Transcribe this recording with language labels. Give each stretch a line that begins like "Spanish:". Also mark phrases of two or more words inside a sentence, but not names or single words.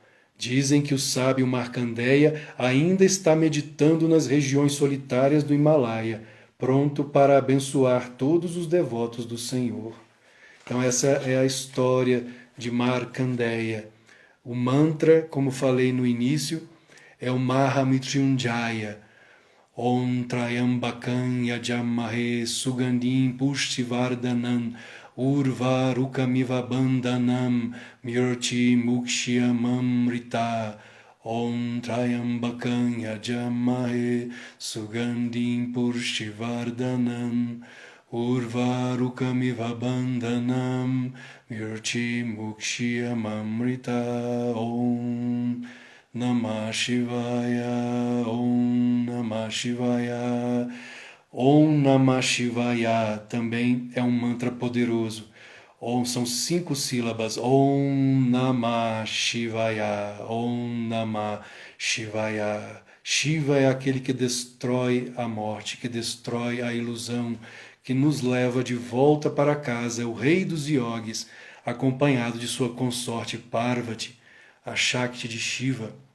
Portuguese: Dizem que o sábio Markandeya ainda está meditando nas regiões solitárias do Himalaia, pronto para abençoar todos os devotos do Senhor. Então essa é a história de Markandeya. O mantra, como falei no início, é o Mahamrityunjaya.
Sanskrit: Om Trayambakam Yajamahe Sugandhim Pushtivardhanam Urvarukamiva Bandhanam Myrti Mukshyamamrita. Om Trayambakam Yajamahe Sugandhim Pushtivardhanam Urvarukamiva Bandhanam Myrti Mukshyamamrita. Om Namah Shivaya, Om Namah Shivaya. Om Namah Shivaya
Portuguese: também é um mantra poderoso. Om são 5 sílabas.
Sanskrit: Om Namah Shivaya, Om Namah Shivaya.
Portuguese: Shiva é aquele que destrói a morte, que destrói a ilusão, que nos leva de volta para casa, o rei dos yogis, acompanhado de sua consorte Parvati, a Shakti de Shiva.